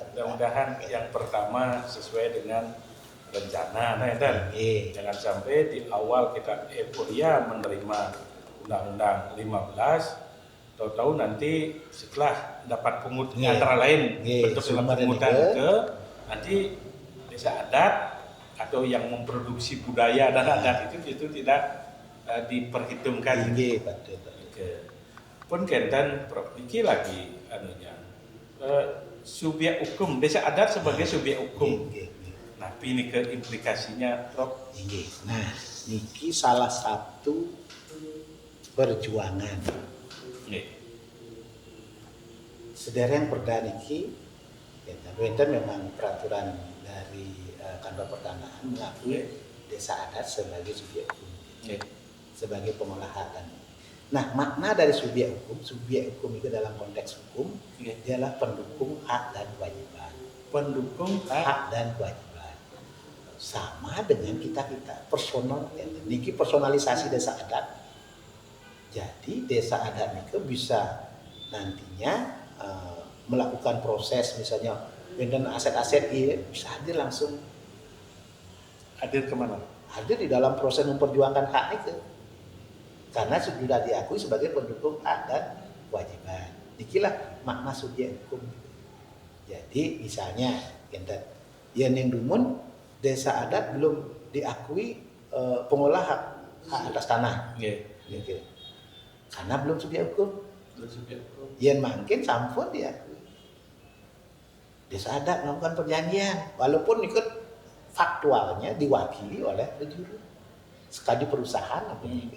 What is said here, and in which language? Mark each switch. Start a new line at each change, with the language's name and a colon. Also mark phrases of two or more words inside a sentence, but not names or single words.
Indonesian: mudah-mudahan yang pertama sesuai dengan rencana jangan sampai di awal kita euforia menerima Undang-Undang 15 tahu-tahu nanti setelah dapat antara lain bentuk pungutan ke nanti desa adat atau yang memproduksi budaya dan adat itu tidak diperhitungkan.
Balinese: Pun kenten
Indonesian: Prof Niki lagi anunya subjek hukum desa adat sebagai subjek hukum. Nah, ini ke implikasinya Prof. Nah, niki salah satu perjuangan. Sedereng Perda niki itu memang peraturan dari kantor pertanahan mengakui desa adat sebagai subjek hukum. sebagai pengolah hak dan. Nah, makna dari subjek hukum itu dalam konteks hukum ialah pendukung hak dan kewajiban. Pendukung hak dan kewajiban. Sama dengan kita personal, niki personalisasi desa adat. Jadi desa adat niki bisa nantinya melakukan proses misalnya dengan aset-aset bisa hadir langsung. Hadir kemana? Hadir di dalam proses memperjuangkan hak itu. Karena sudah diakui sebagai pendukung hak dan kewajiban. Inilah makna subjek hukum. Jadi misalnya yang dumun desa adat belum diakui pengolah hak atas tanah. Karena belum subjek hukum. Yang makin sampun diakui. Desa adat melakukan perjanjian walaupun ikut faktualnya diwakili oleh lejuru sekali perusahaan apa juga.